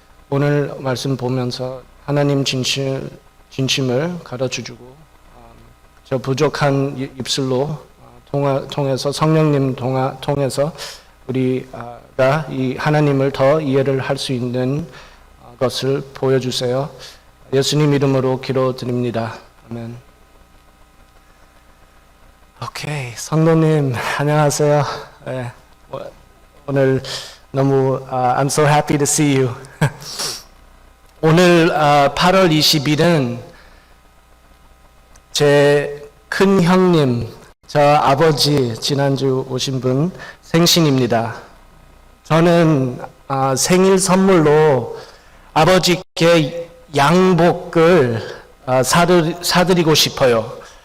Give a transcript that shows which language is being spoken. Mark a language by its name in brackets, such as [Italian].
[Korean] 오늘 말씀 보면서 하나님 진심을 가르쳐주고 저 부족한 입술로 통해서 성령님 통해서 우리가 이 하나님을 더 이해를 할 수 있는 것을 보여주세요. 예수님 이름으로 기도드립니다. 아멘. 오케이, 성도님 안녕하세요. 네, 오늘 너무 [English] I'm so happy to see you. [Korean] 오늘 8월 20일은 제 큰 형님, 저 아버지 지난주 오신 분 생신입니다. 저는 생일 선물로 아버지께 양복을 사드리고 싶어요.